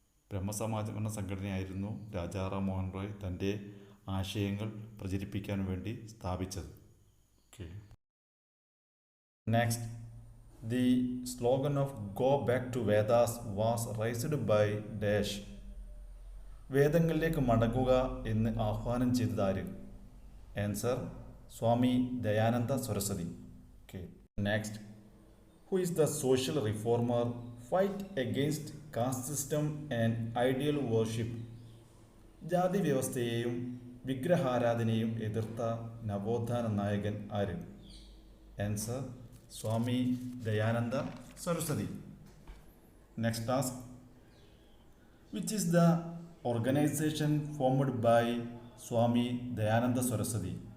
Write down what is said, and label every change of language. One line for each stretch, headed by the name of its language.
Malayalam: ബ്രഹ്മസമാജം എന്ന സംഘടനയായിരുന്നു രാജാറാം മോഹൻ റോയ് തൻ്റെ ആശയങ്ങൾ പ്രചരിപ്പിക്കാൻ വേണ്ടി സ്ഥാപിച്ചത്.
English: Okay, next, the slogan of go back to Vedas was raised by dash.
Malayalam: വേദങ്ങളിലേക്ക് മടങ്ങുക എന്ന് ആഹ്വാനം ചെയ്തത് ആര്?
English: Answer: Swami Dayananda Saraswati. Okay, next, who is the social reformer fight against caste system and ideal worship?
Malayalam: ജാതി വ്യവസ്ഥയെയും വിഗ്രഹാരാധനയെയും എതിർത്ത നവോത്ഥാന നായകൻ ആര്?
English: Answer: Swami Dayananda Saraswati. Next task, which is the organisation formed by Swami Dayananda Saraswati?